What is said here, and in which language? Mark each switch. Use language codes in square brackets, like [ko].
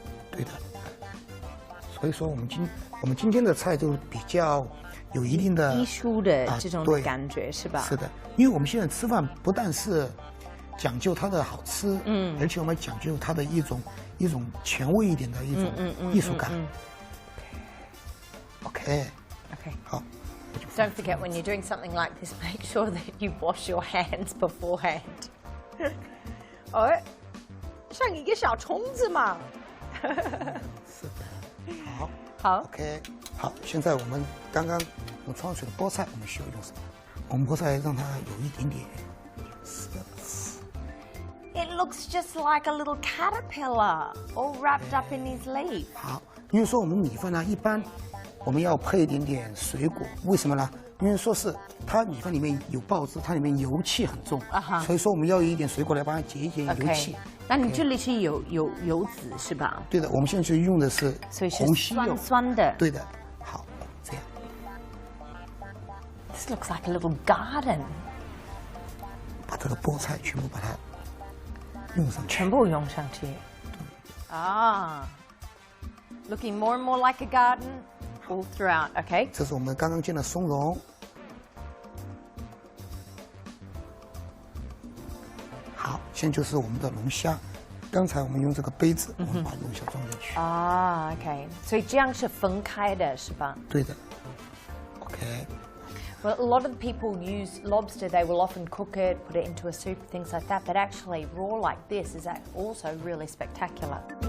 [zh] 对的。所以说我们今天的菜就比较有一定的艺术的这种感觉，是吧？是的，因为我们现在吃饭不但是讲究它的好吃，而且我们讲究它的一种前卫一点的一种艺术感。 OK， 好。 [en] Don't forget when you're doing something like this, make sure that you wash your hands beforehand. [zh] 像一个小虫子嘛。是的。好。 OK， 好，现在我们刚刚用焯水的菠菜，我们需要用什么？我们菠菜让它有一点点色。 [en] It looks just like a little caterpillar, all wrapped up in his leaf. [zh] 好，因为说我们米饭呢，一般我们要配一点点水果，为什么呢？因为说是它米饭里面有爆汁，它里面油气很重，所以说我们要有一点水果来帮它解一解油气。那你这里是有油脂是吧？对的，我们现在就用的是红西柚，酸的。对的，好，这样。 [en] This looks like a little garden. [zh] 把这个菠菜全部把它用上去。全部用上去。 [en] Looking more and more like a garden all throughout. OK。 [zh] 这是我们刚刚煎的松茸。好，现在就是我们的龙虾。刚才我们用这个杯子，我们把龙虾装进去。 OK， 所以这样是分开的，是吧？对的。OK。 [en] Well, a lot of people use lobster. They will often cook it, put it into a soup, things like that. But actually, raw like this is also really spectacular.